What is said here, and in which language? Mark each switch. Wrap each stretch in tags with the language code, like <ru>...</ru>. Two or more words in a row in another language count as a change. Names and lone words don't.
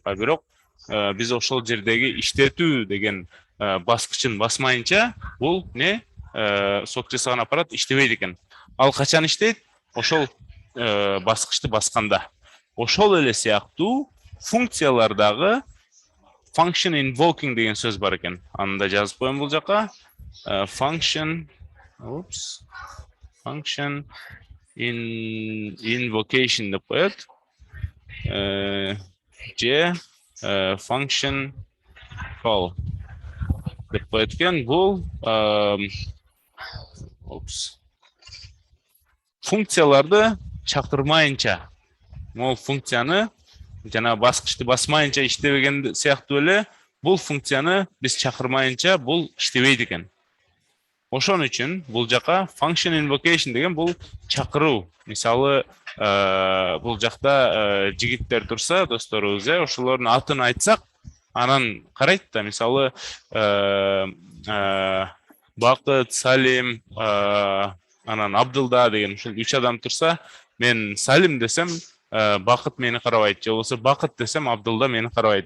<ky>Бирок биз ошол жердеги иштетүү деген баскычын басмайынча, бул не сок жасаган аппарат иштебейт экен. Ал качан иштейт? Ошол баскычты басканда. Ошол эле сыяктуу функциялардагы</ky> <en>function invoking</en> <ky>деген сөз бар экен. Анда жазып коем бул жака.</ky> <en>Function invocation</en> <ky>деп коет. Же</ky> <en>function call</en> <ky>деп коет экен. Бул функцияларды чакырмайынча, могул функцияны жана баскычты басмайынча иштебеген сыяктуу эле, бул функцияны биз чакырмайынча бул иштебейт экен. Ошон үчүн бул жака</ky> <en>function invocation</en> <ky>деген бул чакыруу. Мисалы, бул жакта жигиттер турса, досторубуз, ошолордун атын айтсак, анан карайт да, мисалы, Бакыт, Салим, анан Абдылда деген ушул 3 адам турса, мен Салим десем, Бакыт мени карабайт, же болбосо Бакыт десем, Абдылда мени карабайт.</ky>